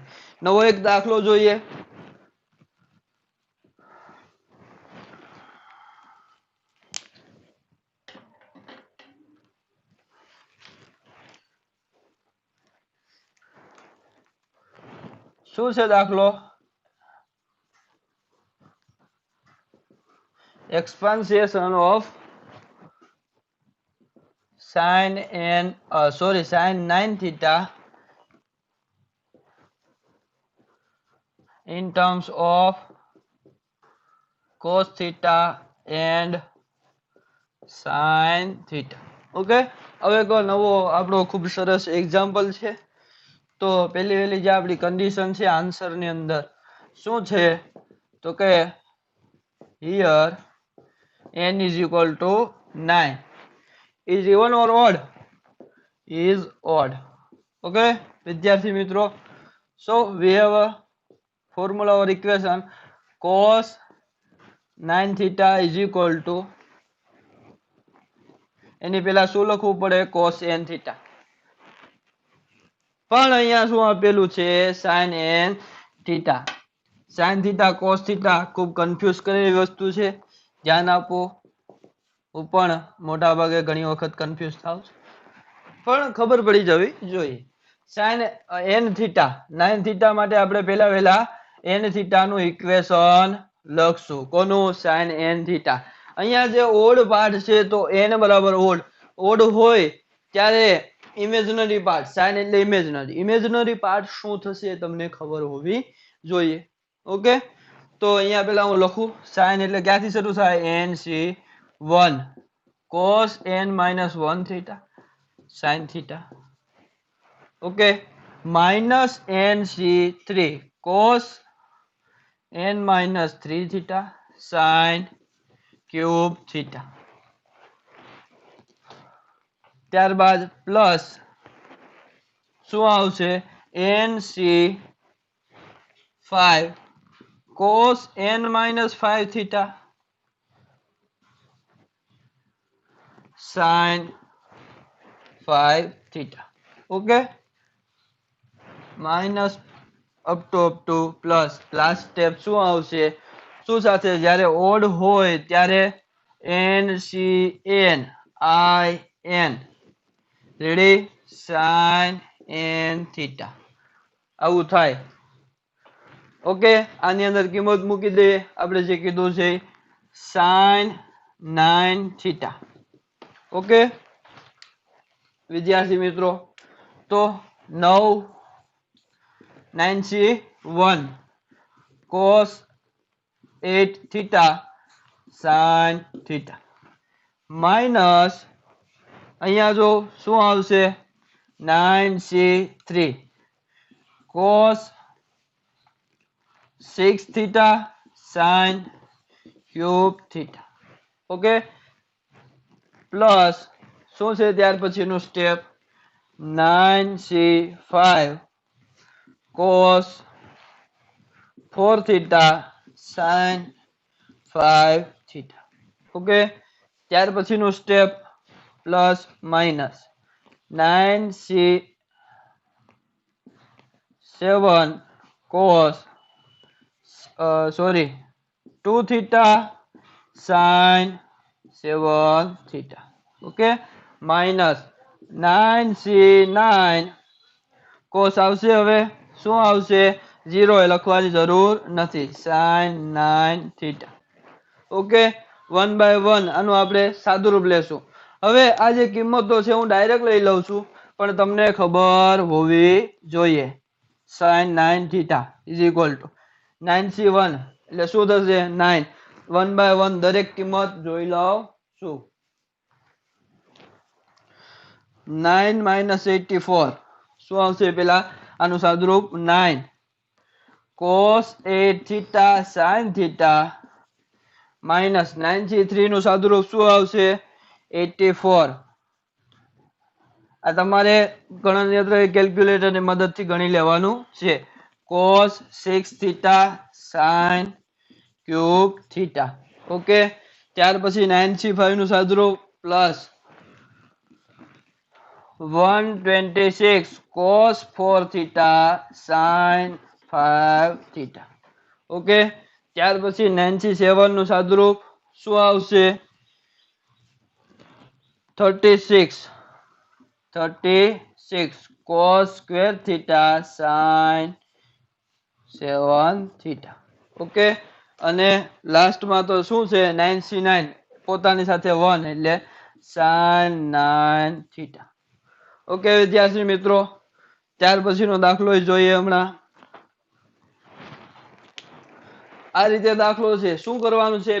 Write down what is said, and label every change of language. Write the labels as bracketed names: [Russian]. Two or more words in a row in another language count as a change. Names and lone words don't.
[Gujarati] નવો એક દાખલો જોઈએ. શું છે દાખલો? [English] expansion of sin 9 theta in terms of cos theta and sin theta. [Gujarati] ઓકે, હવે કો નવો આપણો ખૂબ સરસ એક્ઝામ્પલ છે. તો પહેલી જે આપણી કન્ડિશન છે આન્સર ની અંદર શું છે, તો કે [English] here n is equal to 9 is even or odd, is odd. [Gujarati] Okay વિદ્યાર્થી મિત્રો, [English] so we have a formula or equation cos 9 theta is equal to, [Gujarati] એની પહેલા શું લખવું પડે, [English] cos n theta. [Gujarati] પણ અહીંયા શું આપેલું છે, [English] sin n theta. sin theta cos theta [Gujarati] ખૂબ કન્ફ્યુઝ કરે એવી વસ્તુ છે, ધ્યાન આપો. હું પણ મોટા ભાગે ઘણી વખત કન્ફ્યુઝ થાઉં છું, પણ ખબર પડી જવી જોઈએ. [English] sin n theta 9 theta [Gujarati] માટે આપણે પહેલા [English] n theta [Gujarati] નું ઇક્વેશન લખશું. કોનું? [English] sin n theta. [Gujarati] અહીંયા જે [English] odd part [Gujarati] છે તો n બરાબર ઓડ હોય ત્યારે [English] imaginary part, [Gujarati] sin એટલે [English] imaginary part [Gujarati] શું થશે તમને ખબર હોવી જોઈએ. ઓકે, તો અહીંયા પેલા હું લખું sin એટલે ક્યાંથી શરૂ થાય, [English] nc1 cos n - 1 theta sin theta. okay, minus nc3 cos n - 3 theta sin cube theta. [Gujarati] ત્યારબાદ પ્લસ શું આવશે, nc5 cos n - 5 theta sin 5 theta. [English] okay, minus up to plus. last step [Gujarati] શું આવશે, શું સાથે, જ્યારે ઓડ હોય ત્યારે NCN IN રેડી [English] sin n theta [Gujarati] આવું થાય. ઓકે, આની અંદર કિંમત મૂકી દઈએ આપણે જે કીધું છે [English] sin 9 theta. [Gujarati] ઓકે વિદ્યાર્થી મિત્રો, તો [English] 9c1 cos 8 theta sin theta [Gujarati] માઇનસ અહીંયા જો શું આવશે, [English] 9c3 cos 6 theta sin cube theta. [Gujarati] ઓકે, પ્લસ શું છે ત્યાર પછીનું સ્ટેપ, [English] 9c5 cos 4 theta sin 5 theta. okay, [Gujarati] ત્યાર પછીનું [English] step plus minus 9c7 cos 2 theta sin 7 theta. [Gujarati] ઓકે, માઇનસ [English] 9c9 cos [Gujarati] આવશે, હવે શું આવશે, 0 એ લખવાની જરૂર નથી, [English] sin 9 theta. [Gujarati] ઓકે, 1/1 આનું આપણે સાદુરૂપ લેશું. હવે આ જે કિંમતો છે હું ડાયરેક્ટ લઈ લઉં છું, પણ તમને ખબર હોવી જોઈએ. [English] sin 9 theta is equal to 9c1 [Gujarati] એટલે શું થશે [English] 9. [Gujarati] 1/1 દરેક કિંમત જોઈ લઉં છું. 9 minus 84 શું આવશે? પેલા આનું સાદુરૂપ [English] 9 cos 8 theta sin theta minus [Gujarati] 9c3 નું સાદુરૂપ શું આવશે? 84. આ તમારે ગણનયંત્ર કેલ્ક્યુલેટર ની મદદથી ગણી લેવાનું છે. [English] cos 6 theta sin cube theta. [Gujarati] ઓકે, ત્યાર પછી 9c5 નું સાદુરૂપ પ્લસ [English] 126 cos 4 theta sin 5 theta. [Gujarati] ઓકે, ત્યાર પછી 9c7 નું સાદુરૂપ શું આવશે? [English] 36 cos square theta sin 7 theta. [Gujarati] ઓકે, અને લાસ્ટમાં તો શું છે 9c9 પોતાની સાથે 1 એટલે [English] sin 9 theta. [Gujarati] ઓકે વિદ્યાર્થી મિત્રો, ત્યાર પછીનો દાખલો જોઈએ. હમણાં આ રીતે દાખલો છે. શું કરવાનું છે?